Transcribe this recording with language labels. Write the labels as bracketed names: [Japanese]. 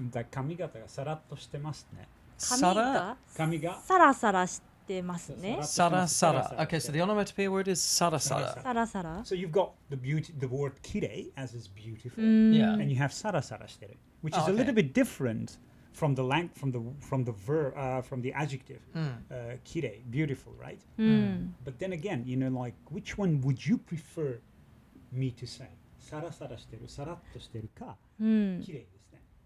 [Japanese] 髪型がさらっとしてますね。髪がサラサラしてますね。サラサラ。 [English] Okay, so the onomatopoeia word is サラサラ。 [Japanese] サラサラ。 [English] So you've got the word 綺麗 as is beautiful, Yeah. and you have サラサラしてる, which is a little bit different from the verb, from the adjective, 綺麗, beautiful, right? But then again, you know, like, which one would you prefer me to say? [Japanese] サラサラしてる、さらっとしてるか、綺麗ですね。